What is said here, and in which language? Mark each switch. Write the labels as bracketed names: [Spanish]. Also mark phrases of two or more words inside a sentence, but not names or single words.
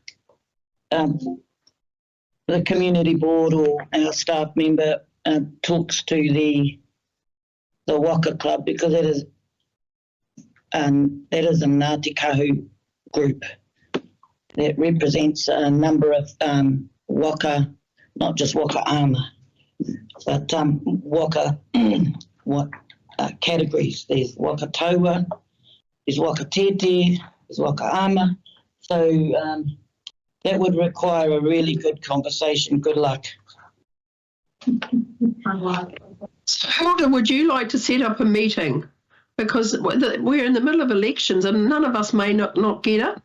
[English] the community board or our staff member talks to the Waka Club, because that is a Ngāti Kahu group that represents a number of waka, not just [Māori] waka ama, [English] but waka categories. There's [Māori] waka taua, [English] there's [Māori] waka tete, [English] there's [Māori] waka ama. [English] So that would require a really good conversation. Good luck. So Hilda, would you like to set up a meeting? Because we're in the middle of elections and none of us may not get it.